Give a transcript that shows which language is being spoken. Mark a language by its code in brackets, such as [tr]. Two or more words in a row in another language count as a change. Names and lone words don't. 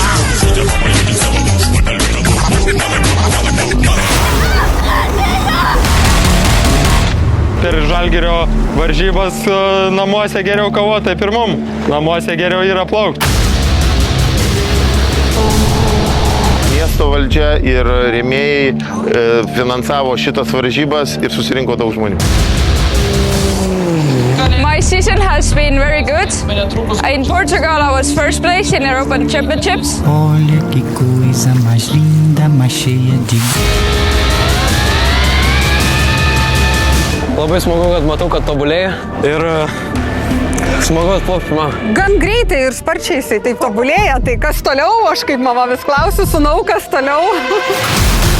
[lt] Per Žalgirio varžybas namuose geriau kovoti, taip ir mum. Namuose geriau yra plaukti. Miesto valdžia ir rėmėjai finansavo šitas varžybas ir susirinko daug žmonių. [en] My season has been very good. In Portugal I was first place in European Championships. [pt] Olha que coisa mais linda, mais cheia de... [lt] Labai smagu, kad matau, kad tobulėja ir smagu atplaukti man. Gan greitai ir sparčiai jisai taip tobulėja, tai kas toliau, aš kaip mama vis klausiu, sūnau, kas toliau.